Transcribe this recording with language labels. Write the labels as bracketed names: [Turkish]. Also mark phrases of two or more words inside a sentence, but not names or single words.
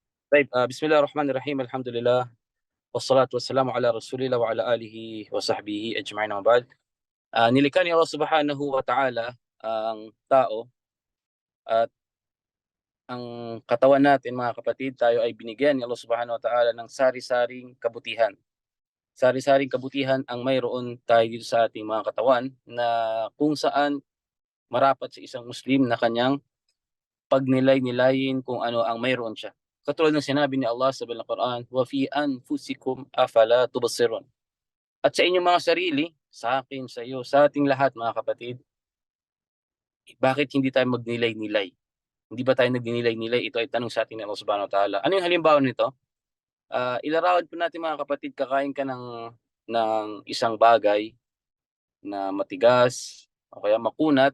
[Arabic] طيب بسم الله الرحمن الرحيم الحمد لله والصلاة والسلام على رسول الله وعلى آله وصحبه أجمعين وما بعد. [Filipino] Nilikha ni Allah [Arabic] سبحانه وتعالى [Filipino] ang tao at ang katawan natin mga kapatid, tayo ay binigyan ni Allah [Arabic] سبحانه وتعالى [Filipino] ng sari-saring kabutihan. Sari-saring kabutihan ang mayroon tayo dito sa ating mga katawan na kung saan marapat sa isang Muslim na kanyang pagnilay-nilayin kung ano ang mayroon siya. Katulad ng sinabi ni Allah sa Banal Quran, [Arabic] "وفي أنفسكم أفلا تبصرون." [Filipino] At sa inyong mga sarili, sa akin, sa iyo, sa ating lahat mga kapatid, bakit hindi tayo magnilay-nilay? Hindi ba tayo nagninilay-nilay? Ito ay tanong sa atin ni Allah [Arabic] سبحانه وتعالى. [Filipino] Ano yung halimbawa nito? Ilarawan po natin mga kapatid, kakain ka ng isang bagay na matigas o kaya makunat.